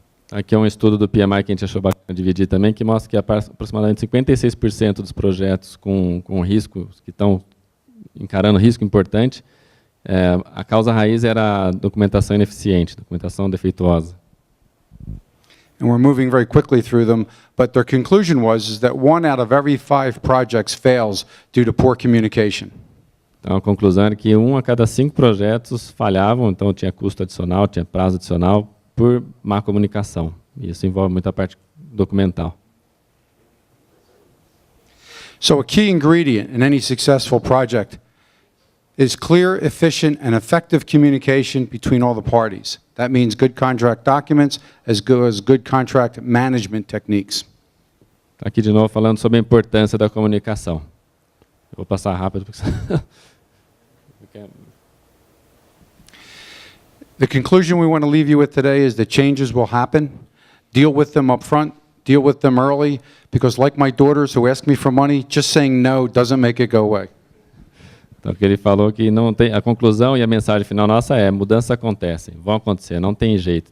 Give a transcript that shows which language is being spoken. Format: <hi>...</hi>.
<pt>Aqui é um estudo do PMI que a gente achou bacana dividir também, que mostra que aproximadamente 56% dos projetos com riscos, que estão encarando risco importante, a causa raiz era a documentação ineficiente, documentação defeituosa.</pt> <en>And we're moving very quickly through them, but their conclusion was that 1 out of every 5 projects fails due to poor communication.</en> <pt>Então a conclusão era que 1 a cada 5 projetos falhavam, então tinha custo adicional, tinha prazo adicional por má comunicação. E isso envolve muita parte documental.</pt> <en>So a key ingredient in any successful project is clear, efficient, and effective communication between all the parties. That means good contract documents as good as good contract management techniques.</en> <pt>Aqui de novo falando sobre a importância da comunicação. Eu vou passar rápido porque</pt> <en>The conclusion we want to leave you with today is that changes will happen. Deal with them up front, deal with them early, because like my daughters who ask me for money, just saying no doesn't make it go away.</en> <pt>Então, que ele falou que não tem, a conclusão e a mensagem final nossa é: mudanças acontecem, vão acontecer, não tem jeito.</pt>